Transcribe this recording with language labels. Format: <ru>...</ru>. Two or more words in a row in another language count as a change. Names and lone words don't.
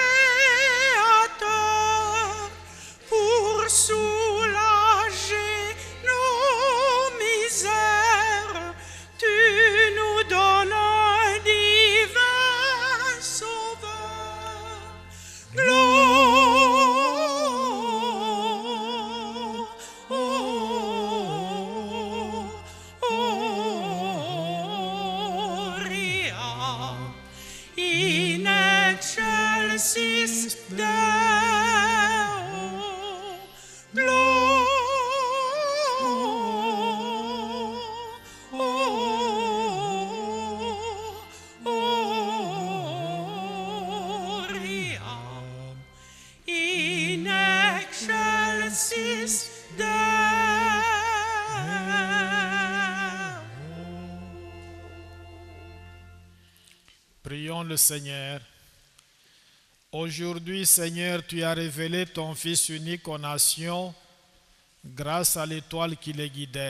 <fr>créateur, pour soulager nos misères, tu nous donnes un divin sauveur.</fr> <la>Gloria in excelsis Deo. Gloria in excelsis Deo.</la> <fr>Prions le Seigneur. Aujourd'hui, Seigneur, tu as révélé ton Fils unique aux nations grâce à l'étoile qui les guidait.</fr>